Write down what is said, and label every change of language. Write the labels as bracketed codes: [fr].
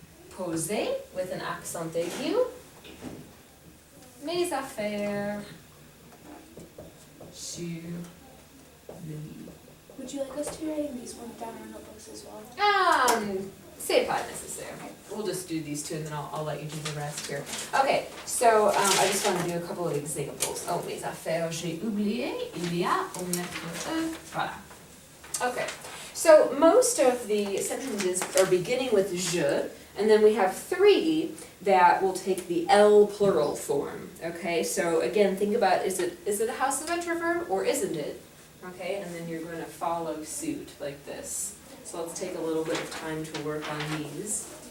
[en] Poser with an accent aigu. [fr] Mes affaires sur le lit. [en] Would you like us to be writing these ones down on notebooks as well? [fr] C'est pas nécessaire. [en] We'll just do these two and then I'll let you do the rest here. Okay, so I just want to do a couple of examples. [fr] Oh, mes affaires, j'ai oublié, il y a une lettre. Voilà. [en] Okay, so most of the sentences are beginning with je, and then we have 3 that will take the L plural form. Okay, so again, think about, is it a house of être verb or isn't it? Okay, and then you're going to follow suit like this. So let's take a little bit of time to work on these.